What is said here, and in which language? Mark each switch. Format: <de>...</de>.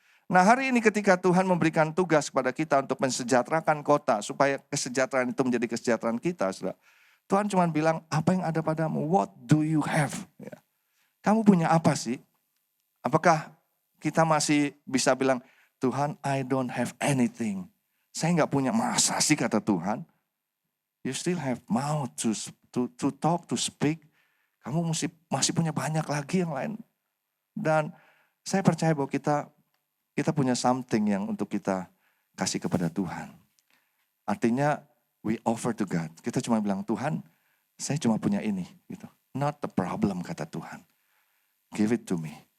<id>Nah hari ini ketika Tuhan memberikan tugas kepada kita untuk mensejahterakan kota, supaya kesejahteraan itu menjadi kesejahteraan kita, saudara. Tuhan cuma bilang, apa yang ada padamu?</id> <en>What do you have?</en> <id>Ya. Kamu punya apa sih? Apakah kita masih bisa bilang,</id> <en>Tuhan, I don't have anything.</en> <id>Saya nggak punya, masa sih kata Tuhan.</id> <en>You still have mouth to talk, to speak.</en> <id>Kamu masih punya banyak lagi yang lain. Dan saya percaya bahwa kita punya something yang untuk kita kasih kepada Tuhan. Artinya</id> <en>we offer to God.</en> <id>Kita cuma bilang, Tuhan, saya cuma punya ini. Gitu.</id> <en>Not the problem,</en> <id>kata Tuhan.</id> <en>Give it to me.</en>